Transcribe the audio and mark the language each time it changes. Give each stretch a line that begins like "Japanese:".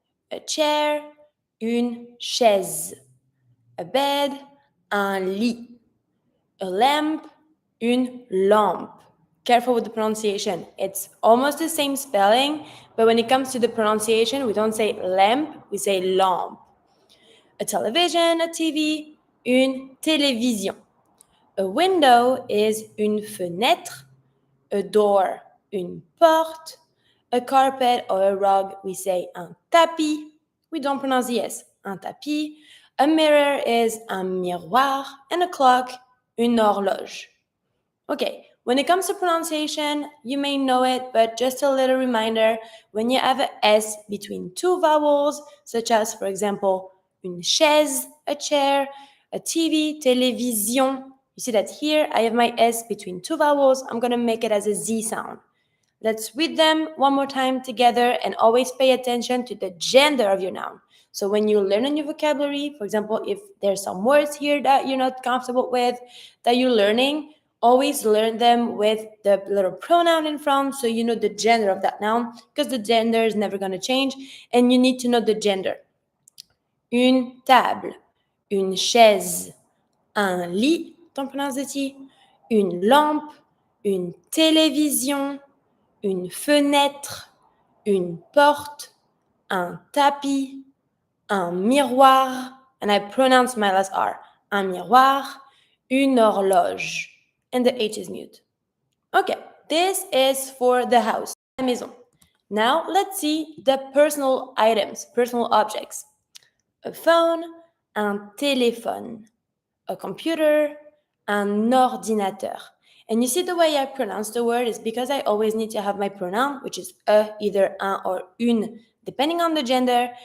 English: A chair, une chaise. A bed, un lit. A lamp, une lampe. Careful with the pronunciation. It's almost the same spelling, but when it comes to the pronunciation, we don't say lamp, we say lampe. A television, a TV, une télévision. A window is une fenêtre. A door, une porte. A carpet or a rug, we say un tapis. We don't pronounce the S, un tapis. A mirror is un miroir. And a clock, une horloge. Okay, when it comes to pronunciation, you may know it, but just a little reminder, when you have an S between two vowels, such as, for example, une chaise, a chair, a TV, télévision, you see that here I have my S between two vowels. I'm going to make it as a Z sound. Let's read them one more time together and always pay attention to the gender of your noun. So when you learn a new vocabulary, for example, if there's some words here that you're not comfortable with, that you're learning, always learn them with the little pronoun in front so you know the gender of that noun, because the gender is never going to change and you need to know the gender.
French: Une table, une chaise, un lit,
English: don't pronounce the T,
French: une lampe, une télévision, une fenêtre, une porte, un tapis, un miroir,
English: and I pronounce my last R,
French: un miroir, une horloge.
English: And the H is mute. Okay, this is for the house, la maison. Now let's see the personal items, personal objects. A phone, un téléphone. A computer, un ordinateur. And you see the way I pronounce the word is because I always need to have my pronoun, which is either un or une, depending on the gender.